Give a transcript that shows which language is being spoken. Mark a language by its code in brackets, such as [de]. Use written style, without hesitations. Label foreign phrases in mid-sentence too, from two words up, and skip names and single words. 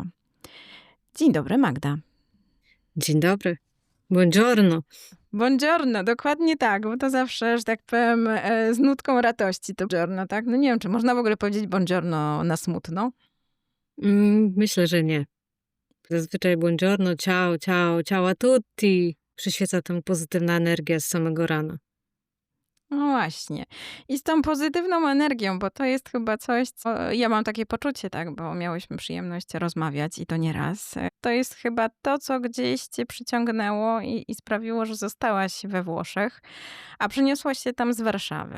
[pl] Dzień dobry, Magda. Dzień dobry. [it] Buongiorno. Buongiorno, [pl] dokładnie tak, bo to zawsze, że tak powiem, z nutką radości to buongiorno, tak? No nie wiem, czy można w ogóle powiedzieć buongiorno na smutno? Myślę, że nie. [it] Zazwyczaj buongiorno, ciao, ciao, ciao a tutti. [pl] Przyświeca tam pozytywna energia z samego rana. No właśnie. I z tą pozytywną energią, bo to jest chyba coś, co ja mam takie poczucie, tak, bo miałyśmy przyjemność rozmawiać i to nie raz. To jest chyba to, co gdzieś cię przyciągnęło i sprawiło, że zostałaś we Włoszech, a przeniosłaś się tam z Warszawy.